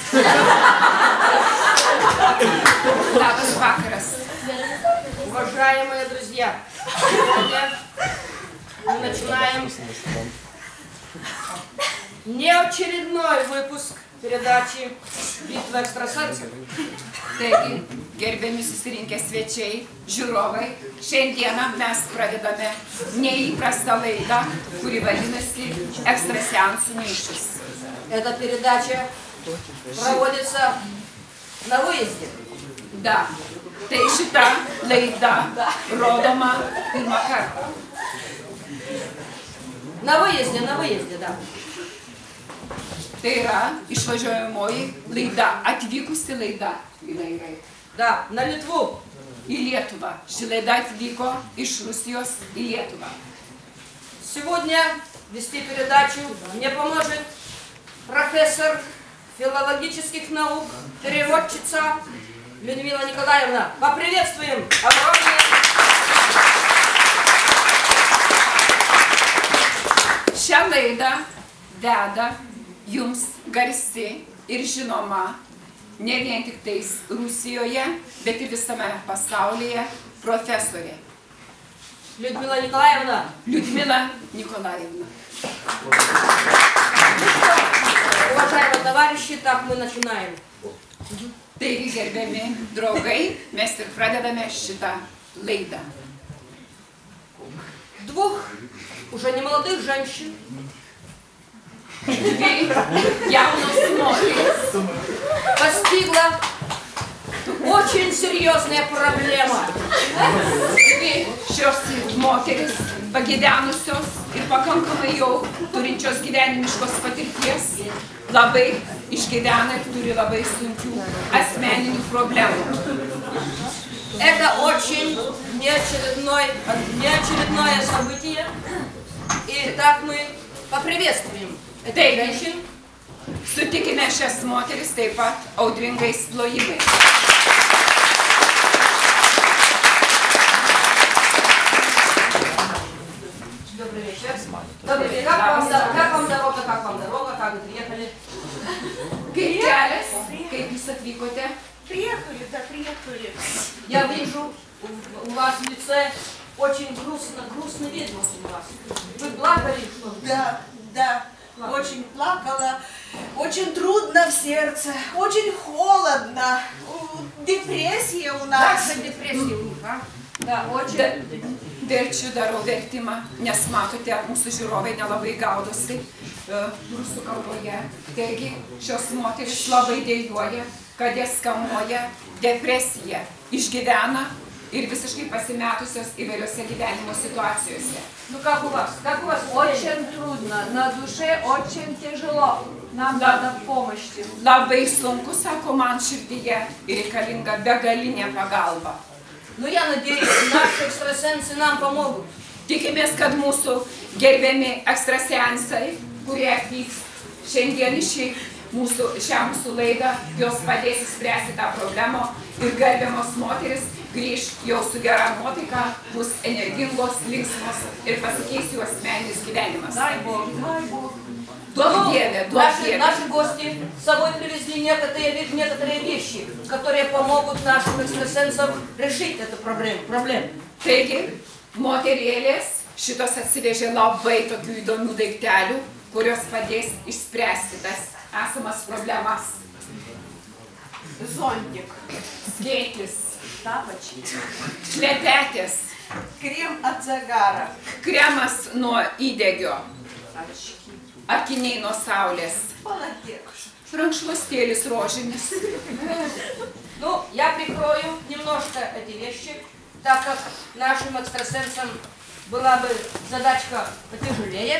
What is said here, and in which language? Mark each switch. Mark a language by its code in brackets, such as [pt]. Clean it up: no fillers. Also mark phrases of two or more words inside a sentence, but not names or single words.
[lt] Labas vakaras. [ru] Уважаемые друзья, сегодня мы начинаем неочередной выпуск передачи «Битва экстрасенсов». [lt] Taigi, gerbiami susirinkę svečiai, žiūrovai, šiandieną mes pradedame neįprastą laidą, kuri vadinasi «Экстрасеансų mūšis». [ru] Эта передача проводится на выезде. Da, [lt] tai šita laida rodoma pirmą kartą. [ru] На выезде, да. [lt] Tai yra išvažiuojamoji laida, atvykusi laida. [ru] Да, на Литву. [lt] Į Lietuvą. Ši laida atvyko iš Rusijos į Lietuvą. [ru] Сегодня вести передачу мне поможет профессор филологических наук, переводчица Людмила Николаевна. Поприветствуем! Огромное! [lt] Šią laidą veda jums garsi ir žinoma ne vien tik tais Rusijoje, bet ir visame pasaulyje profesorė. [ru] Людмила Николаевна. Людмила Николаевна. Уважаемые товарищи, так мы начинаем. [lt] Taigi, gerbiami draugai, mes ir pradedame šitą laidą. [ru] Двух уже немолодых женщин. [lt] Dvi jaunos moterys [ru] Постигла очень серьезная проблема. [lt] Dvi šios moterys pagyvenusios ir pakankamai jau turinčios gyvenimiškos patirties labai išgyvena ir turi labai sunkių asmeninių problemų. [ru] Это очень неочередное событие. И так мы поприветствуем этих женщин. [lt] Sutikime šias moteris taip pat audringais plojimais. [ru] Добрый вечер. Добрый вечер. Как вам дорога? Как вы приехали? Kaip kelias? Kaip jūs atvykote? Приехали, да, приехали. Я вижу у вас в лице очень грустный вид у вас. Вы плакали? Да, очень плакала, очень трудно в сердце, очень холодно, депрессия у нас. Как же депрессия у них, а? Да, очень. [lt] Verčiu darau vertimą, nes matote, mūsų žiūrovai nelabai gaudosi rusų kalboje. Taigi, šios moteris labai dėjuoja, kad jas kamuoja depresija, išgyvena ir visiškai pasimetusios įvairiose gyvenimo situacijose. [ru] Ну как у вас? Очень трудно, на душе очень тяжело. Нам надо помощи. [lt] Labai sunku, sako man širdyje, ir reikalinga begalinė pagalba. [ru] Ну я надеюсь, наши экстрасенсы нам помогут. [lt] Tikimės, kad mūsų gerbiami ekstrasensai, kurie atvyks šiandien šią mūsų laidą, jos padės išspręsti tą problemą ir gerbiamos moteris grįž jau su gera nuotaika, bus energingos, linksmos ir pasikeis jų asmeninis gyvenimas. [ru] Дай Бог, дай Бог. [lt] Duok Dieve, duok Dieve. [ru] Наши гости с собой привезли некоторые вещи, которые помогут нашим экстрасенсам решить эту проблему. [lt] Taigi, moterėlės šitos atsivežė labai tokių įdomių daiktelių, kurios padės išspręsti tas esamas problemas. [ru] Зонтик, [lt] Skėtis, [ru] тапочки, [lt] šlepetės, [ru] крем от загара, [lt] kremas nuo įdegio, [ru] очки, [lt] akiniai nuo saulės, [ru] полотенце. [lt] rankšluostėlis rožinis. [ru] Ну, я прикрою немножко эти вещи, так как нашим экстрасенсам была бы задачка потяжелее.